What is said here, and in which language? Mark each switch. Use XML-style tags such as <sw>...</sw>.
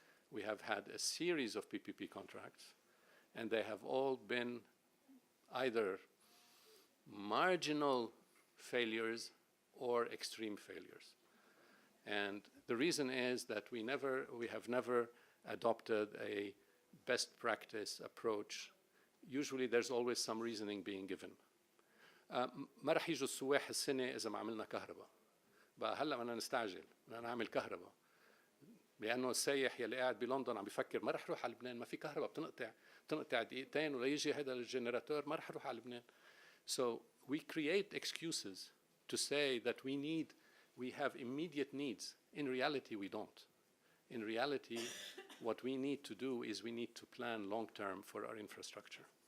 <en>We have had a series of PPP contracts, and they have all been either marginal failures or extreme failures. And the reason is that we have never adopted a best practice approach. Usually there's always some reasoning being given.</en> <ar>ما رح يجوا السواح السنة إذا ما عملنا كهرباء. بقى هلا بدنا نستعجل بدنا نعمل كهرباء. لأنه السايح يلي قاعد بلندن عم بيفكر ما رح روح على لبنان، ما في كهرباء، بتنقطع دقيقتين ولا يجي هذا الجنراتور، ما رح روح على لبنان.</ar> <en>So we create excuses to say that we have immediate needs. In reality, we don't. In reality, what we need to do is we need to plan long-term for our infrastructure.</en>